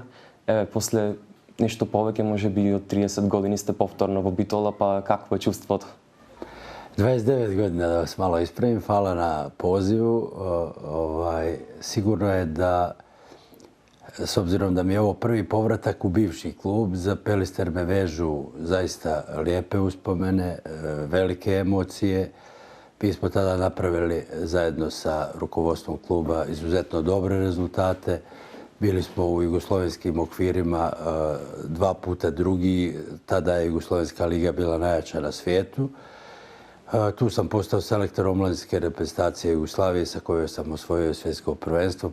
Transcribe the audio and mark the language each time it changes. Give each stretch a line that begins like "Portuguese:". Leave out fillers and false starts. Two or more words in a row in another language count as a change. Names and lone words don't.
Macedonian: После нешто повеќе, може би од 30 години сте повторно во Битола, па какво е чувството?
Serbian: 29 година, да вас мало исправим, фала на позиву. Сигурно е да, с обзиром да ми е ово први повратак у бивши клуб, за Пелистер ме вежу заista lijepe uspomene, velike emocije. Mi smo tada napravili zajedno sa rukovodstvom kluba izuzetno dobre rezultate. Bili smo u jugoslovenskim okvirima 2 puta drugi. Tada je Jugoslovenska liga bila najjača na svijetu. Tu sam postao selektor omladinske reprezentacije Jugoslavije sa kojoj sam osvojio svjetsko prvenstvo.